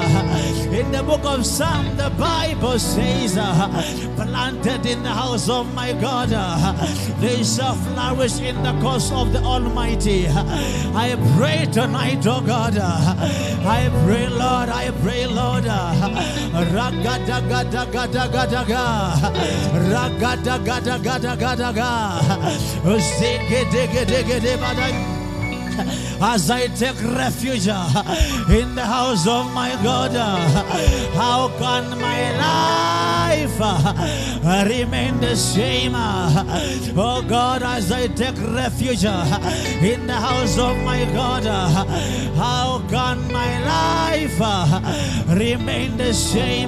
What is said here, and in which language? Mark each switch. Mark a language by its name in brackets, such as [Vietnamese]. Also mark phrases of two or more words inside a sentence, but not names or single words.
[English] In the book of Psalm, the Bible says, planted in the house of my God, they shall flourish in the course of the Almighty. I pray tonight, oh God, I pray, Lord, I pray, Lord, Ragada gada gada gada ga, Ragada gada gada gada ga, Zeke dege dege de badai. As I take refuge in the house of my God, how can my life remain the same? Oh God, as I take refuge in the house of my God, how can my life remain the same?